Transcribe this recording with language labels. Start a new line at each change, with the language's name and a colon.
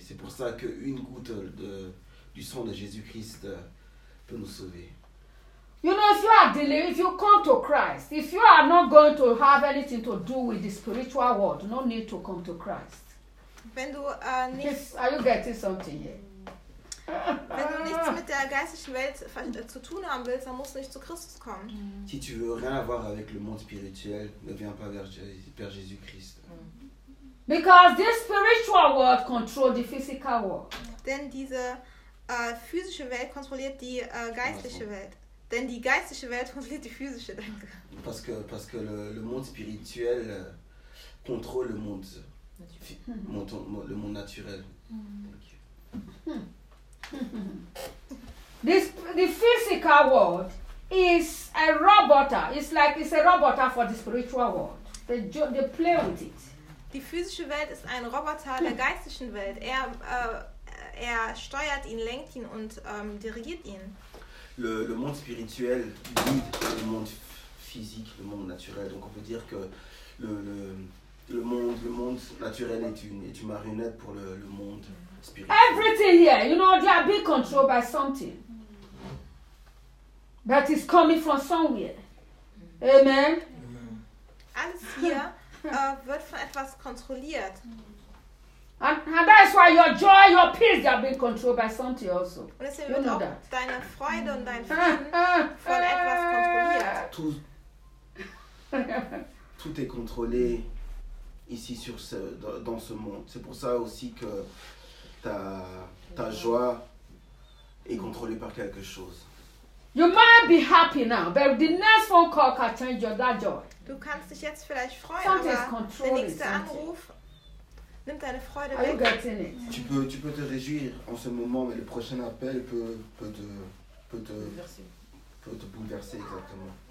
French: C'est pour ça qu'une goutte du sang de Jésus-Christ peut nous sauver.
English: You know, if you are delayed, if you come to Christ, if you are not going to have anything to do with the spiritual world, no need to come to Christ.
German: Wenn du
English: are you getting something here?
German: Wenn du nichts mit der geistlichen Welt zu tun haben willst, dann musst du nicht zu Christus kommen.
French: Si tu veux rien avoir avec le monde spirituel, ne viens pas vers Jésus-Christ.
English: Because this spiritual world controls the physical world.
German: denn diese physische Welt kontrolliert die geistliche Welt. Denn die geistliche Welt kontrolliert die physische, danke.
French: Parce que le monde spirituel contrôle le monde le monde naturel.
English: The physical world is a robot. It's like it's a robot for the spiritual world. They play with it.
German: Die physische Welt ist ein Roboter der geistlichen Welt. Er steuert ihn, lenkt ihn und dirigiert ihn.
French: Le monde spirituel guide le monde physique, le monde naturel. Donc on peut dire que le monde naturel est une marionnette pour le monde spirituel.
English: Everything here, you know, they are being controlled by something. But it's coming from somewhere. Amen.
German: Alles hier wird von etwas kontrolliert.
English: And that is why your joy, your peace, they are being controlled by something also.
German: Und deswegen wird auch deine Freude und dein Frieden von etwas kontrolliert.
French: Tout est contrôlé ici sur dans ce monde. C'est pour ça aussi que ta joie est contrôlée par quelque chose.
English: You might be happy now, but the next phone call can change that joy.
German: Du kannst dich jetzt vielleicht freuen, aber der nächste Anruf nimmt deine Freude weg.
English: Are you getting it?
French: Tu peux te réjouir en ce moment, mais le prochain appel peut te bouleverser exactement.